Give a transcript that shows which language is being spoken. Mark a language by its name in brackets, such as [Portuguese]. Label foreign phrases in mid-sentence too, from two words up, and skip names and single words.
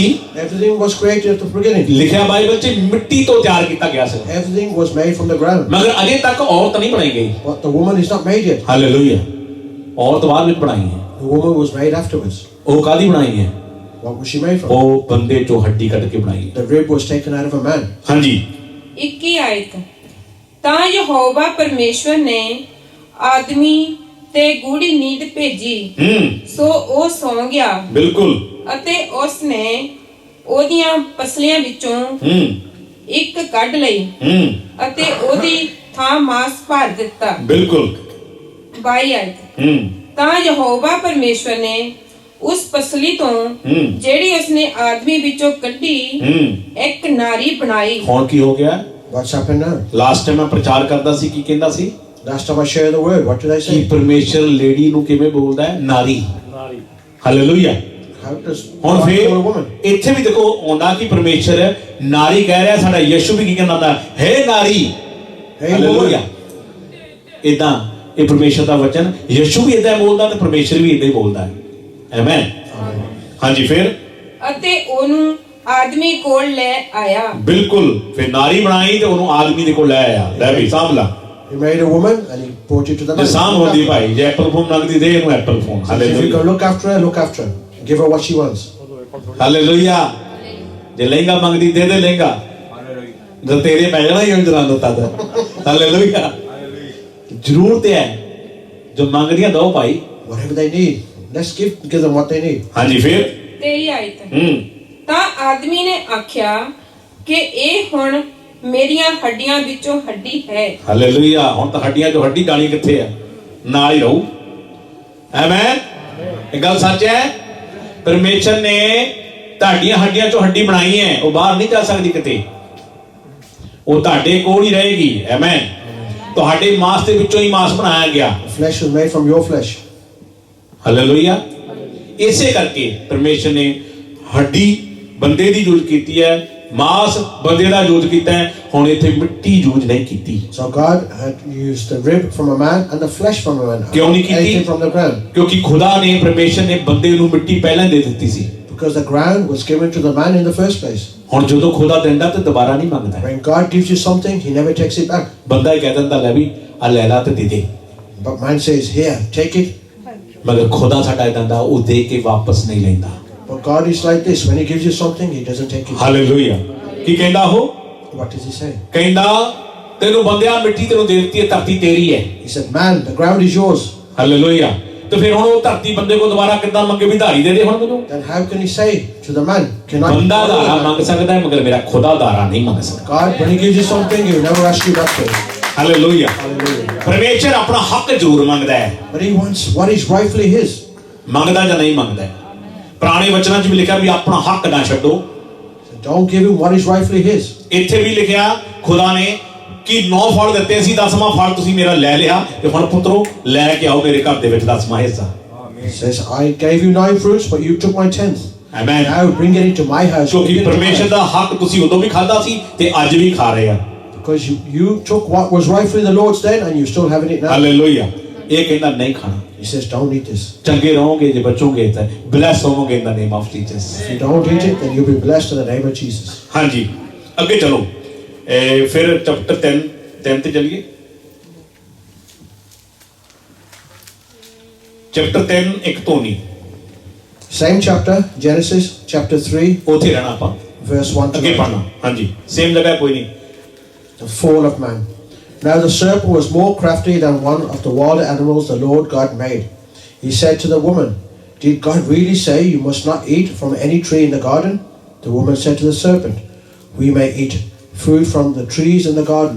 [English] Everything was created at the beginning. [Punjabi] ਲਿਖਿਆ ਬਾਈਬਲ 'ਚ ਮਿੱਟੀ ਤੋਂ ਤਿਆਰ ਕੀਤਾ ਗਿਆ ਸੀ, [English] Everything was made from the ground. [Punjabi] ਮਗਰ ਅਜੇ ਤੱਕ ਔਰਤ ਨਹੀਂ ਬਣਾਈ ਗਈ। [English] But the woman is not made yet. [Punjabi] ਹਾਲੇਲੂਇਆ। ਔਰਤ ਬਾਅਦ ਵਿੱਚ ਬਣਾਈ ਹੈ। [English] The woman was made afterwards. [Punjabi] ਉਹ ਕਾਹਦੀ ਬਣਾਈ ਹੈ? [English] What was she made from? [Punjabi] ਉਹ ਬੰਦੇ ਚੋਂ ਹੱਡੀ ਕੱਢ ਕੇ ਬਣਾਈ ਹੈ। [English] The rib was taken out of a man. [Punjabi] ਹਾਂਜੀ 21 ਆਇਤ ਤਾਂ ਯਹੋਵਾ ਪਰਮੇਸ਼ਵਰ ਨੇ ਆਦਮੀ ਤੇ ਗੂੜੀ ਨੀਂਦ ਭੇਜੀ ਸੋ ਉਹ ਸੌਂ ਗਿਆ। ਬਿਲਕੁਲ। ਅਤੇ ਉਸ ਨੇ ਉਹਦੀਆਂ ਪਸਲੀਆਂ ਵਿੱਚੋਂ ਇੱਕ ਕੱਢ ਲਈ ਅਤੇ ਉਹਦੀ ਥਾਂ ਮਾਸ ਭਰ ਦਿੱਤਾ। ਬਿਲਕੁਲ। 22 ਆਇਤ ਤਾਂ ਯਹੋਵਾ ਪਰਮੇਸ਼ਵਰ ਨੇ ਉਸ ਪਸਲੀ ਤੋਂ ਜਿਹੜੀ ਉਸਨੇ ਆਦਮੀ ਵਿੱਚੋਂ ਕੱਢੀ ਇੱਕ ਨਾਰੀ ਬਣਾਈ। ਹੁਣ ਕੀ ਹੋ ਗਿਆ? [English] What's happened now? last time [Punjabi] ਮੈਂ ਪ੍ਰਚਾਰ ਕਰਦਾ ਸੀ, ਕੀ ਕਹਿੰਦਾ ਸੀ? [English] Last time I shared the word, what did I [Punjabi] ਕਿ [English] say? [Punjabi] ਪਰਮੇਸ਼ਰ ਲੇਡੀ ਨੂੰ ਕਿਵੇਂ ਬੋਲਦਾ ਹੈ? ਨਾਰੀ। ਹਾਲੇਲੂਇਆ। [English] How does [Punjabi] ਹੁਣ [English] God [Punjabi] ਫਿਰ [English] call a woman? [Punjabi] ਇੱਥੇ ਵੀ ਦੇਖੋ ਆਉਂਦਾ ਕਿ ਪਰਮੇਸ਼ਰ ਨਾਰੀ ਕਹਿ ਰਿਹਾ, ਸਾਡਾ ਯਿਸੂ ਵੀ ਕੀ ਕਹਿੰਦਾ ਹੁੰਦਾ? ਹੈ ਨਾਰੀ। ਹਾਲੇਲੂਇਆ। ਇਦਾਂ ਇਹ ਪਰਮੇਸ਼ਰ ਦਾ ਵਚਨ, ਯਿਸੂ ਵੀ ਇਦਾਂ ਬੋਲਦਾ ਤੇ ਪਰਮੇਸ਼ਰ ਵੀ ਇਦਾਂ ਹੀ ਬੋਲਦਾ ਹੈ। ਆਮੇਨ। ਹਾਂਜੀ ਫਿਰ ਅਤੇ ਉਹਨੂੰ ਆਦਮੀ ਕੋਲ ਲੈ ਆਇਆ। ਬਿਲਕੁਲ, ਫਿਰ ਨਾਰੀ ਬਣਾਈ ਤੇ ਉਹਨੂੰ ਆਦਮੀ ਦੇ ਕੋਲ ਲੈ ਆਇਆ। ਲੈ ਵੀ ਸਾਂਭ ਲਾ। [English] He made a woman and he brought it to the [Punjabi] ਜੇ [English] man. [Punjabi] ਸਾਂਭ ਹੁੰਦੀ ਭਾਈ, ਜੇ ਐਪਲ ਫੋਨ ਮੰਗਦੀ ਦੇ ਇਹਨੂੰ ਐਪਲ ਫੋਨ। [English] If you [Punjabi] ਹਾਲੇਲੂਇਆ, [English] can look after her, look after her. Give her what she wants. [Punjabi] ਹਾਲੇਲੂਇਆ। ਜੇ ਲਹਿੰਗਾ ਮੰਗਦੀ ਦੇ ਦੇ ਲਹਿੰਗਾ, ਜਦ ਤੇਰੇ ਪੈ ਜਾਣਾ ਹੀ ਹੁਣ ਜਨਾਂ ਨੂੰ ਤਦ। ਹਾਲੇਲੂਇਆ। ਜ਼ਰੂਰਤ ਹੈ ਜੋ ਮੰਗਦੀਆਂ ਦੋ ਭਾਈ। [English] Whatever they need, let's give them what they need. [Punjabi] ਹਾਂਜੀ, ਫਿਰ 23 ਆਇਤ। ਤਾਂ ਆਦਮੀ ਨੇ ਆਖਿਆ ਕਿ ਇਹ ਹੁਣ ਮੇਰੀਆਂ ਹੱਡੀਆਂ ਵਿੱਚੋਂ ਹੱਡੀ ਹੈ। ਹਾਲੇਲੂਇਆ। ਹੁਣ ਤਾਂ ਹੱਡੀਆਂ ਚੋਂ ਹੱਡੀ ਗਾਣੀ ਕਿੱਥੇ ਆ, ਨਾਲ ਹੀ ਰਹੂ। ਆਮੇਨ। ਇਹ ਗੱਲ ਸੱਚ ਹੈ। ਪਰਮੇਸ਼ਰ ਨੇ ਤੁਹਾਡੀਆਂ ਹੱਡੀਆਂ ਚੋਂ ਹੱਡੀ ਬਣਾਈ ਹੈ, ਉਹ ਬਾਹਰ ਨਹੀਂ ਜਾ ਸਕਦੀ ਕਿਤੇ, ਉਹ ਤੁਹਾਡੇ ਕੋਲ ਹੀ ਰਹੇਗੀ। ਆਮੇਨ। ਤੁਹਾਡੇ ਮਾਸ ਦੇ ਵਿੱਚੋਂ ਹੀ ਮਾਸ ਬਣਾਇਆ ਗਿਆ। [English] Flesh was made from your flesh. [Punjabi] ਹਾਲੇਲੂਇਆ। ਇਸੇ ਕਰਕੇ ਪਰਮੇਸ਼ਰ ਨੇ ਹੱਡੀ ਬੰਦੇ ਦੀ ਯੂਜ਼ ਕੀਤੀ ਹੈ, ਮਾਸ ਬੰਦੇ ਦਾ ਯੂਜ਼ ਕੀਤਾ ਹੈ। ਹੁਣ ਇੱਥੇ ਮਿੱਟੀ ਯੂਜ਼ ਨਹੀਂ ਕੀਤੀ। [English] So God had used the rib from a man and the flesh from a man. [Punjabi] ਕਿਉਂ ਨਹੀਂ ਕੀਤੀ? [English] Anything from the ground. [Punjabi] ਕਿਉਂਕਿ ਖੁਦਾ ਨੇ, ਪਰਮੇਸ਼ਰ ਨੇ ਬੰਦੇ ਨੂੰ ਮਿੱਟੀ ਪਹਿਲਾਂ ਦੇ ਦਿੱਤੀ ਸੀ। [English] Because the ground was given to the man in the first place. [Punjabi] ਹੁਣ ਜਦੋਂ ਖੁਦਾ ਦਿੰਦਾ ਤੇ ਦੁਬਾਰਾ ਨਹੀਂ ਮੰਗਦਾ। [English] When God gives you something, He never takes it back. [Punjabi] ਬੰਦਾ ਹੀ ਕਹਿ ਦਿੰਦਾ ਲੈ ਵੀ ਆ ਲੈ ਲਾ ਤੇ ਦੇ ਦੇ, [English] But man says, "Here, take it." [Punjabi] ਮਗਰ ਖੁਦਾ ਸਾਡਾ ਇਦਾਂ ਦਾ, ਉਹ ਦੇ ਕੇ ਵਾਪਸ ਨਹੀਂ ਲੈਂਦਾ। [English] But God is like this. When He gives you something, He doesn't take it back. [Punjabi] ਹਾਲੇਲੂਇਆ। ਕੀ ਕਹਿੰਦਾ ਉਹ? [English] What does He say? [Punjabi] ਕਹਿੰਦਾ ਤੈਨੂੰ ਬੰਦਿਆ ਮਿੱਟੀ ਤੈਨੂੰ ਦੇ ਦਿੱਤੀ ਹੈ, ਧਰਤੀ ਤੇਰੀ ਹੈ। [English] He said, "Man, the ground is yours." [Punjabi] ਹਾਲੇਲੂਇਆ। ਤੇ ਫਿਰ ਹੁਣ ਉਹ ਧਰਤੀ ਬੰਦੇ ਕੋਲ ਦੁਬਾਰਾ ਕਿੱਦਾਂ ਮੰਗੇ ਵੀ ਧਾਰੀ ਦੇ ਦੇ ਹੁਣ ਮੈਨੂੰ? [English] Then how can He say to the man, "Can I?" [Punjabi] ਬੰਦਾ ਧਾਰਾ ਮੰਗ ਸਕਦਾ ਹੈ, ਮਗਰ ਮੇਰਾ ਖੁਦਾ ਧਾਰਾ ਨਹੀਂ ਮੰਗ ਸਕਦਾ। [English] God, when He gives you something, He will never ask you back for it. [Punjabi] ਹਾਲੇਲੂਇਆ। [English] Hallelujah. [Punjabi] ਪਰਮੇਸ਼ਰ ਆਪਣਾ ਹੱਕ ਜ਼ਰੂਰ ਮੰਗਦਾ ਹੈ। [English] But He wants what is rightfully His. [Punjabi] ਮੰਗਦਾ ਜਾਂ ਨਹੀਂ ਮੰਗਦਾ? ਪੁਰਾਣੇ ਵਚਨਾਂ 'ਚ ਵੀ ਲਿਖਿਆ ਵੀ ਆਪਣਾ ਹੱਕ ਨਾ ਛੱਡੋ। [English] So don't give Him what is rightfully His. [Punjabi] ਇੱਥੇ ਵੀ ਲਿਖਿਆ ਖੁਦਾ ਨੇ ਕਿ 9 ਫਲ ਦਿੱਤੇ ਸੀ, 10ਵਾਂ ਫਲ ਤੁਸੀਂ ਮੇਰਾ ਲੈ ਲਿਆ ਤੇ ਹੁਣ ਪੁੱਤਰੋ ਲੈ ਕੇ ਆਓ ਮੇਰੇ ਘਰ ਦੇ ਵਿੱਚ 10ਵਾਂ ਹਿੱਸਾ। [English] He says, "I gave you 9 fruits, but you took my 10th. [Punjabi] ਆਮੇਨ। [English] Now bring it into my house." [Punjabi] ਕਿਉਂਕਿ [English] Bring it into my [Punjabi] ਪਰਮੇਸ਼ਰ [English] house. [Punjabi] ਦਾ ਹੱਕ ਤੁਸੀਂ ਉਦੋਂ ਵੀ ਖਾਦਾ ਸੀ ਤੇ ਅੱਜ ਵੀ ਖਾ ਰਹੇ ਆ। [English] Because you took what was rightfully the Lord's then, and you're still having it now. [Punjabi] ਹਾਲੇਲੂਇਆ। ਇਹ ਕਹਿੰਦਾ ਨਹੀਂ ਖਾਣਾ। [English] He says, "Don't eat this. [Punjabi] ਚੰਗੇ ਰਹੋਗੇ ਜੇ ਬਚੋਗੇ ਤਾਂ ਬਲੈਸ ਹੋਵੋਗੇ [English] in the name of Jesus. If you don't eat it, then you'll be blessed in the name of Jesus." [Punjabi] ਹਾਂਜੀ, ਅੱਗੇ ਚਲੋ। ਫਿਰ ਚੈਪਟਰ 3 ਤੇ ਚਲੀਏ। ਚੈਪਟਰ 3 ਇੱਕ ਤੋਂ ਨਹੀਂ, [English] Same chapter, Genesis chapter 3, [Punjabi] ਉੱਥੇ ਰਹਿਣਾ ਆਪਾਂ, [English] verse 1 to [Punjabi] ਅੱਗੇ [English] 9. [Punjabi] ਪੜਨਾ। ਹਾਂਜੀ, ਸੇਮ ਜਗ੍ਹਾ ਕੋਈ ਨਹੀਂ। [English] The fall of man. Now the serpent was more crafty than one of the wild animals the Lord God made. He said to the woman, "Did God really say you must not eat from any tree in the garden?" The woman said to the serpent, "We may eat fruit from the trees in the garden.